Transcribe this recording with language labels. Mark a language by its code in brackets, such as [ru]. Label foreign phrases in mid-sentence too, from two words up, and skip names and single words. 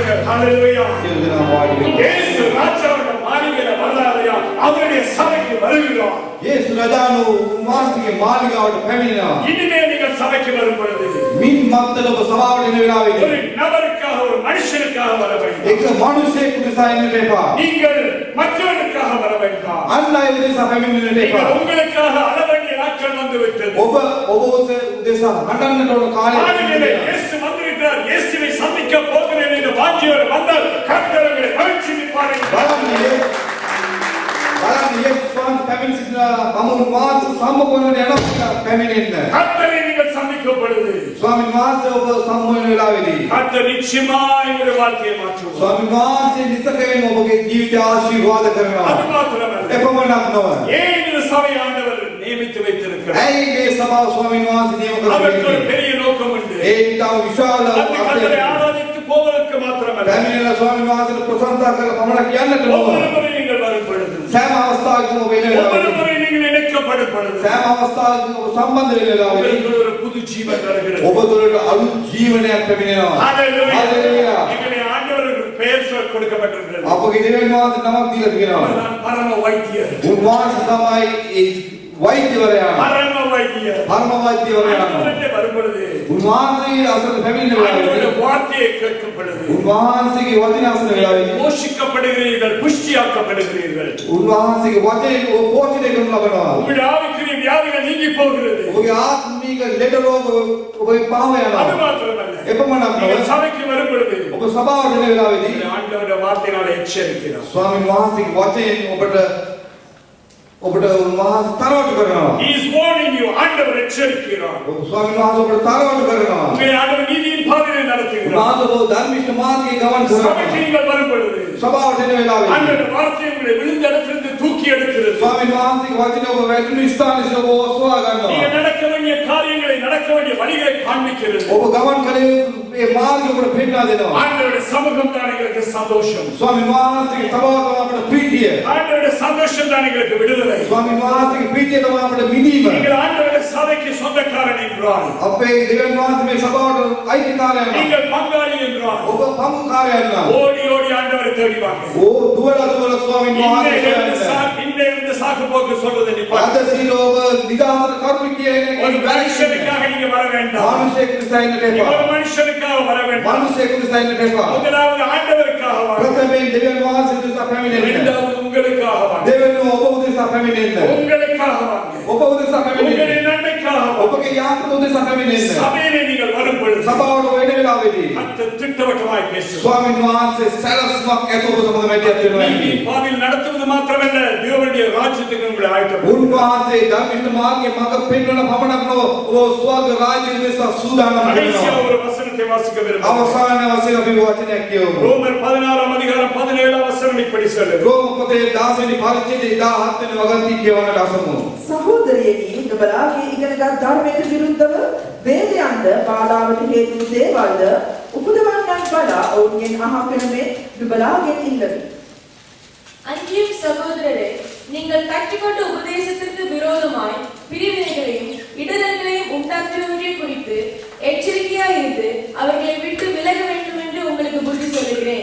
[en] Hallelujah. [si] සියලු දෙනා වාඩි වෙන්න. [ta] இயேசு ராஜாவுடைய மாளிகையில வர்றாரையா அவருடைய சபைக்கு வருகிறார். [si] යේසු රජාණෝ උන්වහන්සේගේ මාලිගාවට පැමිණෙනවා. [ta] இனிமே நீங்கள் சபைக்கு வரும் பொழுது [si] මින් මත්තල ඔබ සභාවට එන [ta] ஒரு [si] වෙලාවේදී [ta] நபருக்காக ஒரு மனுஷனுக்காக வர வேண்டும். [si] එක මිනිසෙක් උදෙසා එන්නට එපා. [ta] நீங்கள் மற்றவனுக்காக வர வேண்டாம். [si] අන් අය උදෙසා පැමිණෙන්නට එපා. [ta] நீங்கள் உங்களுக்காக அழ வேண்டிய நாட்கள் வந்து விட்டது. [si] ඔබ උදෙසා හඬන්නට ඕන කාලය [ta] ஆதியிலே இயேசு வந்திருக்கிறார். இயேசுவை சந்திக்க போகிறேன் என்று வாஞ்சியோடு வந்தால் கர்த்தர் உங்களை மகிழ்ச்சிப்பார். [si] බලන්න යේසුස් වහන්සේ පැමිණ සිටිනා මම උන්වහන්සේ සම්මුඛ වෙන යනවා පැමිණෙන්න. [ta] கர்த்தரை நீங்கள் சந்திக்கும் பொழுது [si] ස්වාමීන් වහන්සේ ඔබ සම්මුඛ වෙන වෙලාවේදී [ta] கர்த்தர் நிச்சயமாய் உங்களுடைய வாழ்க்கையை மாற்றுவார். [si] ස්වාමීන් වහන්සේ නිසකයෙන් ඔබගේ ජීවිතය ආශිර්වාද කරනවා. [ta] அது மாத்திரமல்ல, [si] එපමණක් නොව [ta] ஏன் இந்த சபை ஆண்டவர் நியமித்து வைத்திருக்கிறார்? [si] ඇයි මේ සභාව ස්වාමීන් වහන්සේ නියම [ta] அதற்கு ஒரு [si] කරන්නේ? [ta] பெரிய நோக்கம் உண்டு. [si] ඒ ඊටම විශාල [ta] அந்த கர்த்தரை ஆராதித்து போவதற்கு மாத்திரமல்ல, [si] පැමිණෙන ස්වාමීන් වහන්සේට ප්‍රශංසා කරලා පමණක් කියන්නට නොව [ta] ஒவ்வொரு முறை நீங்கள் வரும் பொழுது, [si] සෑම අවස්ථාවකම ඔබ එන [ta] ஒவ்வொரு [si] වෙලාවේදී [ta] முறை நீங்கள் இணைக்கப்படும் பொழுது [si] සෑම අවස්ථාවකම ඔබ සම්බන්ධ වෙන වෙලාවේදී [ta] உங்களுக்கு ஒரு புது ஜீவன் வருகிறது. [si] ඔබ තුළට අලුත් ජීවනයක් පැමිණෙනවා. [ta] ஹalleluya. [si] හalleluya. [ta] எங்களுடைய ஆண்டவருக்கு பெயர் கொடுக்கப்பட்டிருக்கிறது. [si] අපගේ දෙවියන් වහන්සේ නමක් දීලා තියෙනවා. [ta] அவர்தான் பரம வைத்தியர். [si] උන්වහන්සේ තමයි ඒ වෛද්‍යවරයා. [ta] பரம வைத்தியர். [si] පරම වෛද්‍යවරයා. [ta] ஆண்டவரே வரும் பொழுது [si] උන්වහන්සේ අසල පැමිණෙන [ta] ஆண்டவருடைய [si] වෙලාවේදී [ta] வார்த்தையை கேட்கும் பொழுது [si] උන්වහන්සේගේ වචන අසන වෙලාවේදී [ta] போஷிக்கப்படுகிறீர்கள், புஷ்டியாக்கப்படுகிறீர்கள். [si] උන්වහන්සේගේ වචනේ ඔබ පෝෂණය කරනු ලබනවා. [ta] உங்களுடைய ஆவிக்குரிய வியாதிகள் நீங்கி போகிறது. [si] ඔබගේ ආත්මික ලෙඩ රෝග ඔබේ පහව [ta] அது [si] යනවා. [ta] மாத்திரமல்ல, [si] එපමණක් නොව [ta] நீங்கள் சபைக்கு வரும் பொழுது [si] ඔබ සභාවට එන වෙලාවේදී [ta] உங்களுடைய ஆண்டவருடைய வார்த்தையினால எச்சரிக்கிறார். [si] ස්වාමීන් වහන්සේගේ වචනයෙන් ඔබට උන්වහන්සේ තරවටු කරනවා. [en] He is warning you. [ta] ஆண்டவர் எச்சரிக்கிறார். [si] ස්වාමීන් වහන්සේ ඔබට තරවටු කරනවා. [ta] உங்களை ஆண்டவர் நீதியின் பாதையை நடத்துகிறார். [si] උන්වහන්සේ ඔබ ධර්මිෂ්ඨ මාර්ගයේ ගමන් [ta] சபைக்கு [si] කරනවා. [ta] நீங்கள் வரும் பொழுது [si] සභාවට එන වෙලාවේදී [ta] ஆண்டவருடைய வார்த்தை உங்களை விழுந்த இடத்திலிருந்து தூக்கி எடுக்கிறது. [si] ස්වාමීන් වහන්සේගේ වචනේ ඔබ වැටුණු ස්ථානයේ සිට ඔබ ඔසවා [ta] நீங்க [si] ගන්නවා. [ta] நடக்க வேண்டிய காரியங்களை, நடக்க வேண்டிய வழிகளை காண்பிக்கிறது. [si] ඔබ ගමන් කළ යුතු මේ මාර්ගය ඔබට පෙන්වා දෙනවා. [ta] ஆண்டவருடைய சமூகம் தான் எங்களுக்கு சந்தோஷம். [si] ස්වාමීන් වහන්සේගේ සභාව තමයි අපට ප්‍රීතිය. [ta] ஆண்டவருடைய சந்தோஷம் தான் எங்களுக்கு விடுதலை. [si] ස්වාමීන් වහන්සේගේ ප්‍රීතිය තමයි අපට මිදීම. [ta] நீங்கள் ஆண்டவருடைய சபைக்கு சொந்தக்காரன் என்றால், [si] අපේ දෙවියන් වහන්සේ මේ සභාවට අයිතිකාරයන් වුණා. [ta] நீங்கள் பங்காளி என்றால், [si] ඔබ පමුකාරයන් වුණා. [ta] ஓடி ஓடி ஆண்டவரை தேடி வாங்க. [si] ඕ දුවලා ස්වාමීන් වහන්සේ [ta] இன்றையிலிருந்து சாக்கு போக்கு சொல்றதை நிப்பாட்டு. [si] අද සිට ඔබ නිදහසට කරුණු කියන [ta] ஒரு [si] එක [ta] மனுஷனுக்காக நீங்க வர வேண்டாம். [si] මිනිසෙක් නිසා ඉන්නට [ta] நீங்க [si] එපා. [ta] ஒரு மனுஷனுக்காக வர வேண்டாம். [si] මිනිසෙක් නිසා ඉන්නට එපා. [ta] முதலாவது ஆண்டவருக்காக வாங்க. [si] ප්‍රථමයෙන් දෙවියන් වහන්සේ උදෙසා පැමිණෙන්න. [ta] இரண்டாவது உங்களுக்காக வாங்க. [si] දෙවෙනි ඔබ උදෙසා පැමිණෙන්න. [ta] உங்களுக்காக வாங்க. [si] ඔබ උදෙසා පැමිණෙන්න. [ta] உங்களுடைய நன்மைக்காக வாங்க. [si] ඔබගේ යාත්‍ර උදෙසා පැමිණෙන්න. [ta] சபையிலே நீங்கள் வரும் பொழுது [si] සභාවට වෙන වෙලාවේදී [ta] கர்த்தர் திட்டவட்டமாய் பேசுவார். [si] ස්වාමීන් වහන්සේ සැලැස්මක් ඇතුව සමග මැදිහත් වෙනවා. [ta] நீதியின் பாதையில் நடத்துவது மாத்திரமல்ல, தேவனுடைய ராஜ்யத்துக்கு உங்களை ஆயத்தப்படுத்தும். [si] උන්වහන්සේ ධර්මිෂ්ඨ මාර්ගයේ මඟ පෙන්වන පමණක් නොව ඔබ ස්වර්ග රාජ්‍ය උදෙසා සූදානම් [ta] கடைசியா [si] වෙනවා. [ta] ஒரு வசனத்தை வாசிக்க விரும்புகிறேன். [si] අවසාන වශයෙන් අපි වචනයක් කියවමු. [ta] ரோமர் 16 அதிகாரம் 17 வசனம் இப்படி சொல்லுது. [si] රෝම පොතේ 10 වෙනි පරිච්ඡේදයේ 17 වෙනි වගන්ති කියවන්නට අසමු. සහෝදරයනි, නුඹලාගේ ඉගෙනගත් ධර්මයට විරුද්ධව වේදයන්ද බාධාවට හේතු දේවල්ද උපදවන්නන් වඩා ඔවුන්ගෙන් අහපෙන මේ නුඹලාගෙන් ඉල්ලමි. [ta] அன்றியும் சகோதரரே, நீங்கள் கற்றுக்கொண்ட உபதேசத்திற்கு விரோதமாய் பிரிவினைகளையும் இடதல்களையும் உண்டாக்குவதை குறித்து எச்சரிக்கையாய் இருந்து அவர்களை விட்டு விலக வேண்டும் என்று உங்களுக்கு புத்தி சொல்லுகிறேன்.